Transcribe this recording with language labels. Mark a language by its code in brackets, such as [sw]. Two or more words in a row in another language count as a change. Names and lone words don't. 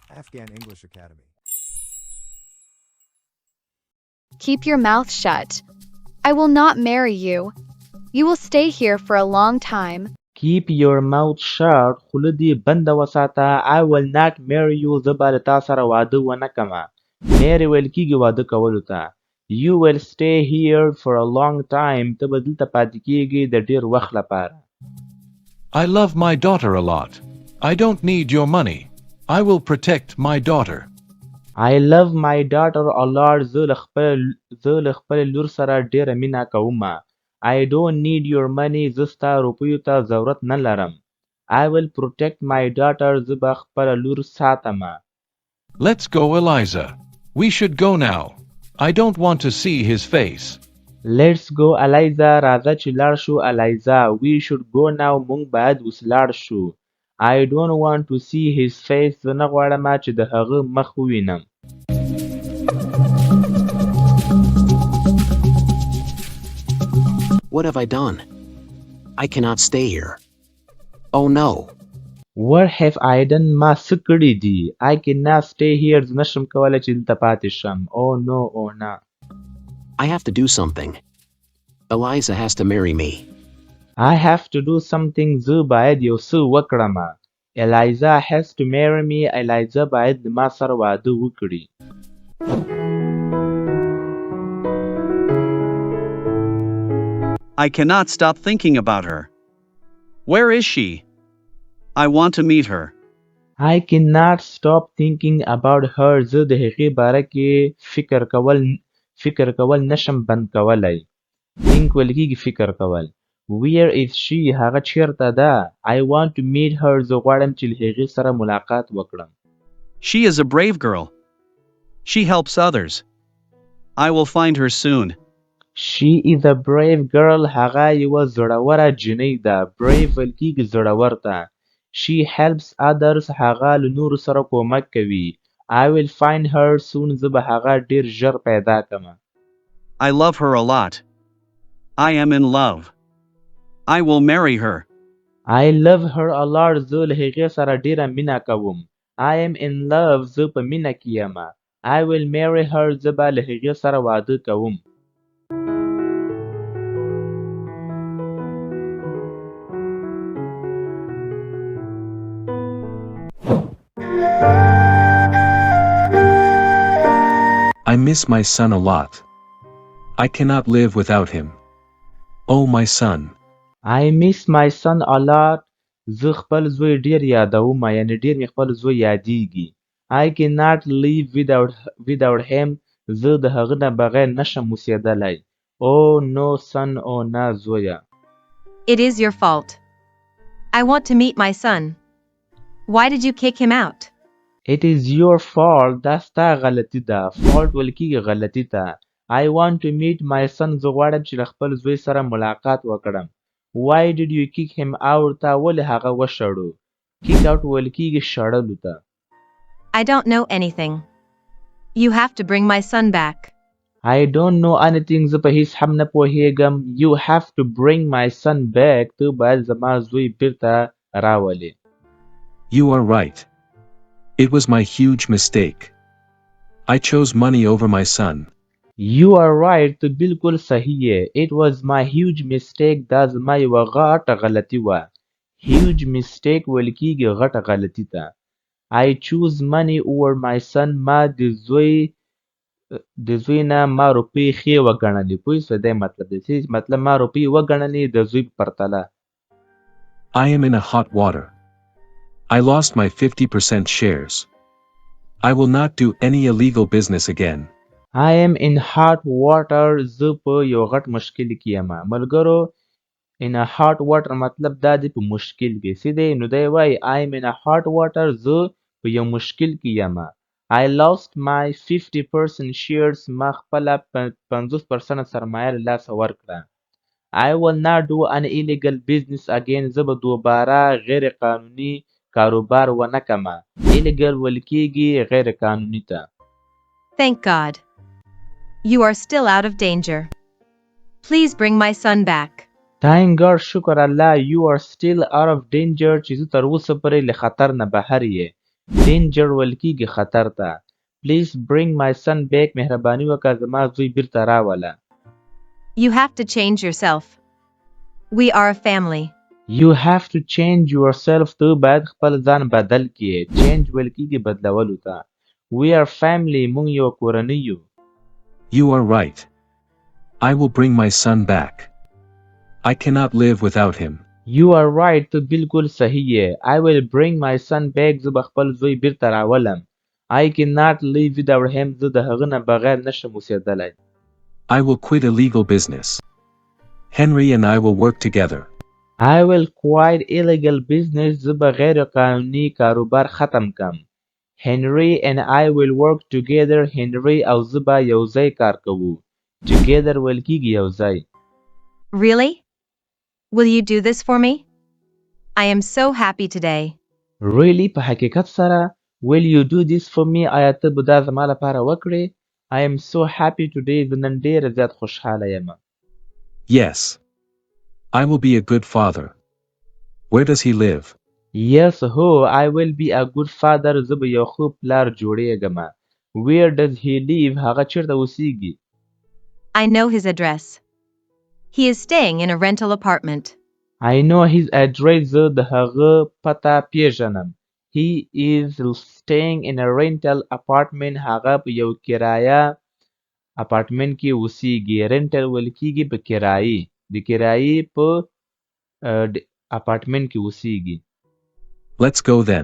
[en] Afghan English Academy. Keep your mouth shut. I will not marry you. You will stay here for a long time. Keep your mouth shut. [ps] خوله دې بنده وساته. [en] I will not marry you. [ps] زه به له تا سره واده ونه کړمه. marry ویل کېږي واده کولو ته. [en] You will stay here for a long time. [ps] ته به دلته پاتې کېږي د ډېر وخت لپاره. [en] I love my daughter a lot. I don't need your money. I will protect my daughter. I love my daughter a lot. [ps] زه له خپل لور سره ډېره مینه کومه. [en] I don't need your money. [ps] زه ستا روپیو ته ضرورت نه لرم. [en] I will protect my daughter. [ps] زه به خپله لور ساتمه. [en] Let's go, Eliza. We should go now. I don't want to see his face. Let's go, Eliza. [ps] راځه چې لاړ شو, Eliza. [en] We should go now. [ps] موږ باید اوس لاړ شو. [en] I don't want to see his face. [ps] زه نه غواړم چې د هغه مخ ووینم. [en] What have I done? I cannot stay here. Oh no. What have I done? [ps] ما څه کړي دي. [en] I cannot stay here. [ps] زه نشم کولی چې دلته پاتې شم. [en] Oh no, oh no. I have to do something. Eliza has to marry me. I have to do something. [ps] زه باید یو څه وکړم. [en] Eliza has to marry me. [ps] Eliza باید د ما سره واده وکړي. [en] I cannot stop thinking about her. Where is she? I want to meet her. I cannot stop thinking about her. [ps] زه د هغې باره کې فکر کول نشم بند کولی. think ویل کېږي فکر کول. [en] Where is she? [ps] هغه چیرته ده. [en] I want to meet her. [ps] زه غواړم چې له هغې سره ملاقات وکړم. [en] She is a brave girl. She helps others. I will find her soon. She is a brave girl. [ps] هغه یوه زړوره جنۍ ده. brave ویل کېږي زړور ته. [en] She helps others. [ps] هغه له نورو سره کومک کوي. [en] I will find her soon. [ps] زه به هغه ډېر ژر پیدا کړم. [en] I love her a lot. I am in love. I will marry her. I love her a lot. [ps] زه له هغې سره ډېره مینه کوم. [en] I am in love. [ps] زه په مینه کې یم. [en] I will marry her. [ps] زه به له هغې سره واده کوم. [en] I miss my son a lot. I cannot live without him. Oh, my son. I miss my son a lot. [ps] زه خپل زوی ډېر یادوم. یعنې ډېر مې خپل زوی یادېږي. [en] I cannot live without him. [ps] زه د هغه نه بغیر نشم اوسېدلی. [en] Oh no son. Oh [ps] نه زویه. [en] It is your fault. I want to meet my son. Why did you kick him out? It is your fault. [ps] دا ستا غلطي ده. fault ویل کېږي غلطي ته. [en] I want to meet my son. [ps] زه غواړم چې له خپل زوی سره ملاقات وکړم. [en] Why did you kick him out? [ps] تا ولې هغه وشړو. [en] kick out [ps] ویل کېږي شړلو ته. [en] I don't know anything. You have to bring my son back. I don't know anything. [ps] زه په هیڅ هم نه پوهېږم. [en] You have to bring my son back. [ps] ته باید زما زوی بیرته راولې. [en] You are right. It was my huge mistake. I chose money over my son. You are right. [ps] ته بالکل صحیح یې. [en] It was my huge mistake. [ps] دا زما یوه غټه غلطي وه. [en] huge mistake [ps] ویل کېږي غټه غلطي ته. [en] I choose money over my son. [ps] ما د زوی نه ما روپۍ ښې وګڼلې. پوه شوې دی مطلب دی. مطلب ما روپۍ وګڼلې د زوی په پرتله. [en] I am in a hot water. I lost my 50% shares. I will not do any illegal business again. I am in hot water. [ps] زه په یو غټ مشکل کې یم. ملګرو [en] in a hot water [ps] مطلب دا دی په مشکل کې. څه دی نو دی وایي [en] I am in a hot water. [ps] زه په یو مشکل کې یم. [en] I lost my 50% shares. [ps] ما خپله 50% سرمایه له لاسه ورکړه. [en] I will not do an illegal business again. [ps] زه به دوباره غیر قانوني کاروبار ونه کړم. illegal ویل کېږي غیر قانوني ته. [en] Thank God. You are still out of danger. Please bring my son back. Thank God. [ps] شکر الله. [en] You are still out of danger. [ps] چې زه تر اوسه پورې له خطر نه بهر یې. danger ویل کیږي خطر ته. [en] Please bring my son back. [ps] مهرباني وکړه زما زوی بیرته راوله. [en] You have to change yourself. We are a family. You have to change yourself. [ps] ته باید خپل ځان بدل کړې. Change ویل کیږي بدلولو ته. [en] We are family. [ps] مونږ یو کورنۍ یو. [en] You are right. I will bring my son back. I cannot live without him. You are right. [ps] ته بالکل صحیح یې. [en] I will bring my son back. [ps] زه به خپل زوی بیرته راولم. [en] I cannot live without him. [ps] زه د هغه نه بغیر نشم اوسېدلی. [en] I will quit illegal business. Henry and I will work together. I will quit illegal business. [ps] زه به غیر قانوني کاروبار ختم کم. [en] Henry and I will work together. [ps] Henry او زه به یوځای کار کوو. Together ویل کیږي یوځای. [en] Really? Will you do this for me? I am so happy today. Really [ps] په حقیقت سره [en] will you do this for me؟ [ps] آیا ته به دا زما لپاره وکړې؟ [en] I am so happy today. [ps] زه نن ډېر زیات خوشحاله یم. [en] Yes. I will be a good father. Where does he live? Yes هو I will be a good father. [ps] زه به یو ښه پلار جوړېږم. [en] Where does he live؟ [ps] هغه چیرته اوسیږي؟ [en] I know his address. He is staying in a rental apartment. I know his address. [ps] زه د هغه پته پیژنم. [en] He is staying in a rental apartment. [ps] هغه په یو کرایه اپارتمنټ کې اوسیږي. رنټل ویل کیږي په کرایي. د کرایي په اپارتمنټ کې اوسیږي. [en] Let's go then.